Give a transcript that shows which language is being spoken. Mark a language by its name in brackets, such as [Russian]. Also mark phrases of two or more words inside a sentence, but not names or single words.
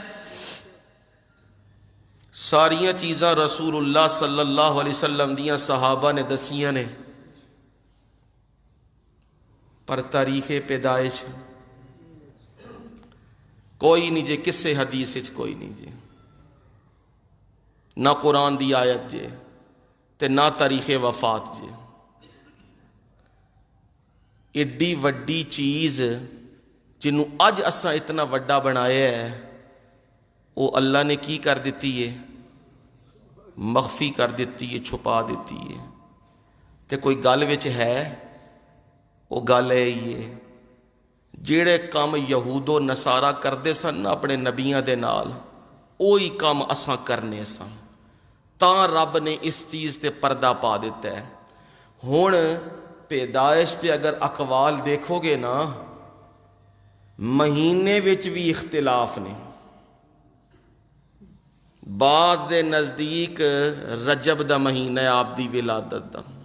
[Punjabi] ساریاں چیزاں رسول اللہ [Arabic] صلی اللہ علیہ وسلم [Punjabi] دیاں صحابہ نے دسیاں نے، پر تاریخ پیدائش کوئی نہیں جے، کسے حدیث کوئی نہیں جے، نہ قرآن دی آیت جے تے نہ تاریخ وفات جے۔ ایڈی وڈی چیز جنوں اج اساں اتنا وڈا بنایا ہے، وہ اللہ نے کی کر دیتی ہے؟ مخفی کر دیتی ہے، چھپا دیتی ہے۔ تے کوئی گل وچ ہے، وہ گل ہے یہ جڑے کام یہود و نصارہ کردے سن اپنے نبیاں دے نال، وہی کام اساں کرنے سن، تاں رب نے اس چیز تے پردہ پا دیتا ہے۔ ہن پیدائش تے اگر اقوال دیکھو گے نا، مہینے وچ بھی اختلاف نے، بعض دے نزدیک رجب دا مہینہ ہے آپ دی ولادت دا،